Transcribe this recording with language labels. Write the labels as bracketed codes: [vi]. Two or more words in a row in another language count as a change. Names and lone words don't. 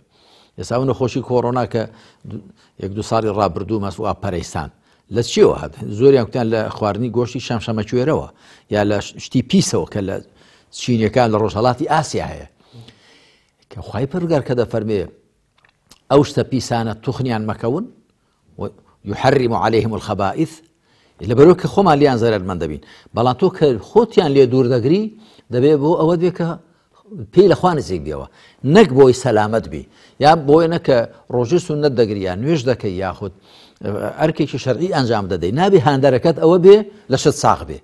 [ckb] ئێستا نەخۆشی کۆڕۆنا کە یەک دو ساڵی ڕابردوو مەس و ئاپەرەیستان لە چیەوە هات؟ زۆریان کوتیان لە خواردنی گۆشتی شەمشەمە کوێرەوە یا لە شتی پیسەوە کە لە چینیەکان لە ڕۆژهەڵاتی ئاسیا هەیە، کە خوای پەروەردگار کە دەفەرمێ ئەو شتە پیسانە توخنیان مەکەون [ar] ويحرم عليهم الخبائث، [ckb] لەبەرەوە کە خۆمان لیان زەرمەند دەبین. بەڵام تۆ کە خۆتیان لێ دوور دەگری دەبێ بۆ ئەوە بێ کە پێی لە خوا نزیک بێەوە، نەک بۆی سەلامەت بی، یا بۆی نەکە ڕۆژی سونەت دەگری یا نوێژ دەکەی یاخود ئەرکێکی شەرعی ئەنجام دەدەی، نابێ هاندەرەکەت ئەوە بێ لە شت ساغ بێ.